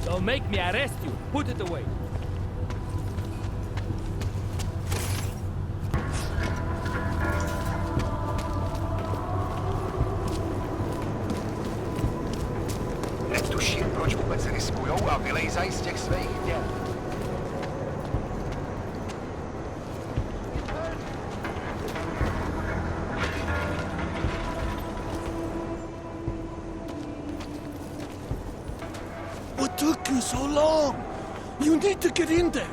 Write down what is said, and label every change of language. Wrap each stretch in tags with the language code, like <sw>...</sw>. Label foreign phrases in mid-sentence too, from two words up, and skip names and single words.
<en>make me arrest you. Put it away.</en> <cs>Nech tuším, proč vůbec riskujou a vylejzají z těch svých děl.</cs> <en>What took you so long? You need to get in there.</en>